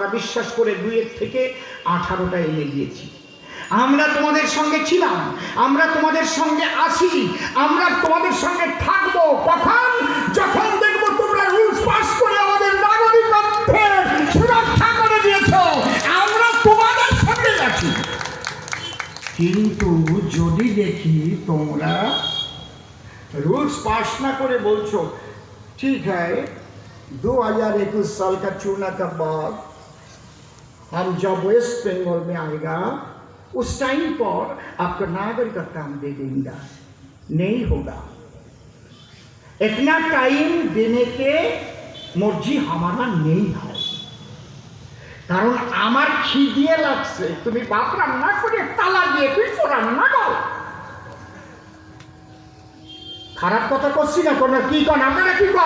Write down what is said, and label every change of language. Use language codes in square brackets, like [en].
[bn] আমরা বিশ্বাস করে 2 থেকে 18টা এনে দিয়েছি। আমরা তোমাদের সঙ্গে ছিলাম, আমরা তোমাদের সঙ্গে আছি, আমরা তোমাদের সঙ্গে থাকবো। কখন? যখন দেখবো তোমরা রুলস পাস করে আমাদের নাগরিকত্বের সুরক্ষা করে দিয়েছ, আমরা তোমাদের সঙ্গে আছি। কিন্তু যদি দেখি তোমরা [hi] रूल्स पास ना करे बोलছো, ठीक है 2021 साल का चुनाव के बाद हम जब वेस्ट बंगाल में आएगा उस टाइम पर आपका नागरिकत्व हम दे देंगे। नहीं होगा, इतना टाइम देने के मर्जी हमारा नहीं है। [bn] কারণ আমার খিদে লাগছে, তুমি বাপ রান্না করে তালা দিয়ে তুই রান্না কর। খারাপ কথা করছি না, কোনো কি কন আপনারা কি কন?